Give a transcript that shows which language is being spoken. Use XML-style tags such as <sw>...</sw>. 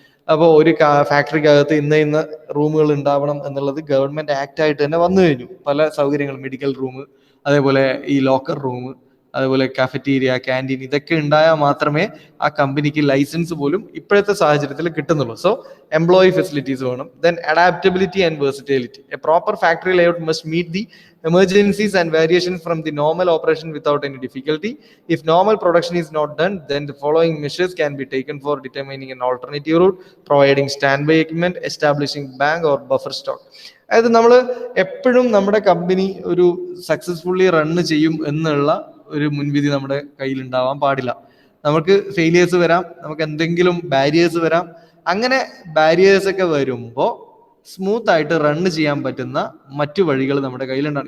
<ml>അപ്പോൾ ഒരു ഫാക്ടറിക്കകത്ത് ഇന്ന റൂമുകൾ ഉണ്ടാവണം എന്നുള്ളത് ഗവൺമെന്റ് ആക്ട് ആയിട്ട് തന്നെ വന്നു കഴിഞ്ഞു. പല സൗകര്യങ്ങൾ, മെഡിക്കൽ റൂം, അതേപോലെ ഈ ലോക്കർ റൂം, അതുപോലെ കാഫറ്റീരിയ, ക്യാൻറ്റീൻ, ഇതൊക്കെ ഉണ്ടായാൽ മാത്രമേ ആ കമ്പനിക്ക് ലൈസൻസ് പോലും ഇപ്പോഴത്തെ സാഹചര്യത്തിൽ കിട്ടുന്നുള്ളൂ.</ml> <en>So employee facilities വേണം. Then adaptability and versatility. A proper factory layout must meet the emergencies and variations from the normal operation without any difficulty. If normal production is not done, then the following measures can be taken for determining an alternative route: providing standby equipment, establishing bank or buffer stock.</en> <ml>അതായത് നമ്മൾ എപ്പോഴും നമ്മുടെ company ഒരു successfully run ചെയ്യും എന്നുള്ള ഒരു മുൻവിധി നമ്മുടെ കയ്യിൽ ഉണ്ടാവാൻ പാടില്ല. നമുക്ക് ഫെയിലിയേഴ്സ് വരാം, നമുക്ക് എന്തെങ്കിലും ബാരിയേഴ്സ് വരാം. അങ്ങനെ ബാരിയേഴ്സ് ഒക്കെ വരുമ്പോൾ സ്മൂത്ത് ആയിട്ട് റണ്ണ് ചെയ്യാൻ പറ്റുന്ന മറ്റു വഴികൾ നമ്മുടെ കയ്യിലുണ്ടാണ്.</ml>